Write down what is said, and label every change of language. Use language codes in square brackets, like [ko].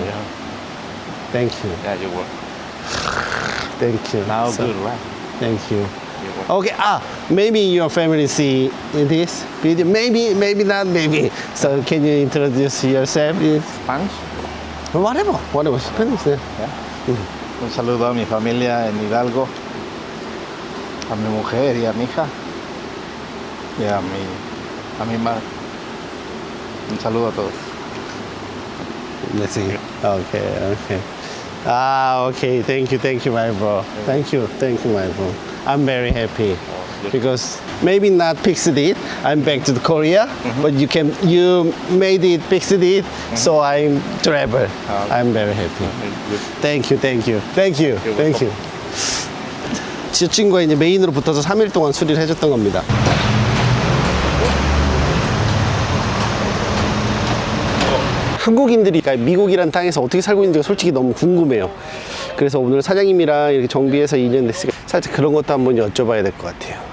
[en] Yeah. Thank you. Yeah, you work. Thank you. Now So, good, right? Thank you. You work. Okay. Maybe your family see this video. Maybe not. Maybe. So can you introduce yourself? Spanish. Whatever. Spanish. Yeah. [es] Un saludo a mi familia en Hidalgo, a mi mujer y a mi hija, y a mi madre. Un saludo a todos. [en] Let's see. Okay. Okay. Thank you, my bro. Thank you, my bro. I'm very happy because maybe not fixed it. I'm back to the Korea, but you made it, fixed it, so I'm travel. I'm very happy. Good. Thank you. [ko] 저 친구가 이제 메인으로 붙어서 3일 동안 수리를 해줬던 겁니다. 한국인들이 그러니까 미국이란 땅에서 어떻게 살고 있는지가 솔직히 너무 궁금해요. 그래서 오늘 사장님이랑 이렇게 정비해서 2년 됐으니까 살짝 그런 것도 한번 여쭤봐야 될 것 같아요.